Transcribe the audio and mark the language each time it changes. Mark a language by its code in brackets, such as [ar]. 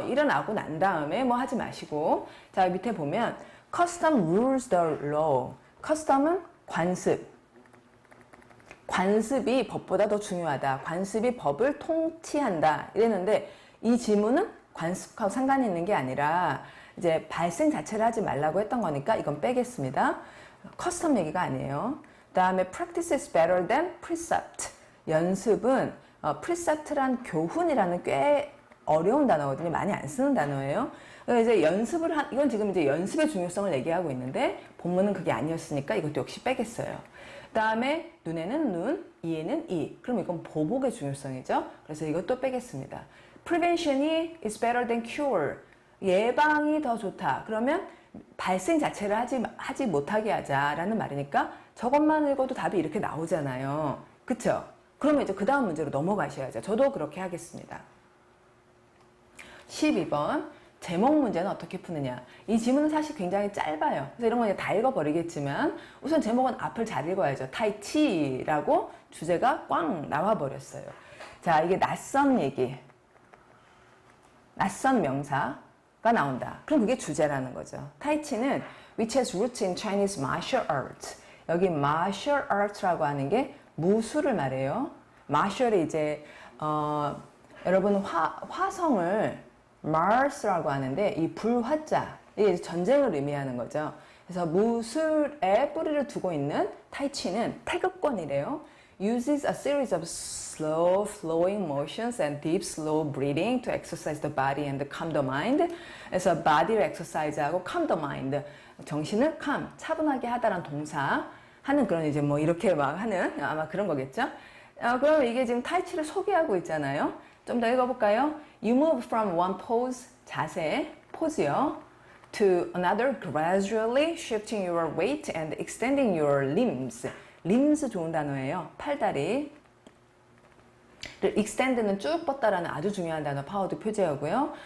[ko] 일어나고 난 다음에 뭐 하지 마시고. 자, 밑에 보면 [en] custom rules the law. [ko] 커스텀은 관습. 관습이 법보다 더 중요하다. 관습이 법을 통치한다. 이랬는데 이 지문은 관습하고 상관이 있는 게 아니라 이제 발생 자체를 하지 말라고 했던 거니까 이건 빼겠습니다. 커스텀 얘기가 아니에요. [en] 그 다음에 practice is better than precept. [ko] 연습은 precept란 교훈이라는 꽤 어려운 단어거든요. 많이 안 쓰는 단어예요. 이제 연습을 이건 지금 이제 연습의 중요성을 얘기하고 있는데 본문은 그게 아니었으니까 이것도 역시 빼겠어요. 그 다음에 눈에는 눈, 이에는 이. 그럼 이건 보복의 중요성이죠. 그래서 이것도 빼겠습니다. [en] Prevention이 is better than cure. [ko] 예방이 더 좋다. 그러면 발생 자체를 하지 못하게 하자라는 말이니까 저것만 읽어도 답이 이렇게 나오잖아요. 그쵸? 그러면 이제 그 다음 문제로 넘어가셔야죠. 저도 그렇게 하겠습니다. 12번. 제목 문제는 어떻게 푸느냐. 이 지문은 사실 굉장히 짧아요. 그래서 이런 거 이제 다 읽어버리겠지만 우선 제목은 앞을 잘 읽어야죠. 타이치라고 주제가 꽝 나와버렸어요. 자, 이게 낯선 얘기, 낯선 명사가 나온다. 그럼 그게 주제라는 거죠. 타이치는 [en] which has roots in Chinese martial arts. [ko] 여기 martial arts라고 하는 게 무술을 말해요. martial이 이제 여러분 화성을 Mars라고 하는데 이 불화자, 이게 전쟁을 의미하는 거죠. 그래서 무술에 뿌리를 두고 있는 타이치는 태극권이래요. [en] Uses a series of slow flowing motions and deep slow breathing to exercise the body and calm the mind. [ko] 그래서 body를 exercise하고 [en] calm the mind, [ko] 정신을 calm, 차분하게 하다라는 동사 하는 그런 이제 뭐 이렇게 막 하는 아마 그런 거겠죠. 그럼 이게 지금 타이치를 소개하고 있잖아요. 좀 더 읽어볼까요? [en] You move from one pose, [ko] 자세, 포즈요, [en] to another, gradually shifting your weight and extending your limbs. [ko] limbs 좋은 단어예요. 팔다리. extend는 쭉 뻗다라는 아주 중요한 단어 파워드 표제어고요.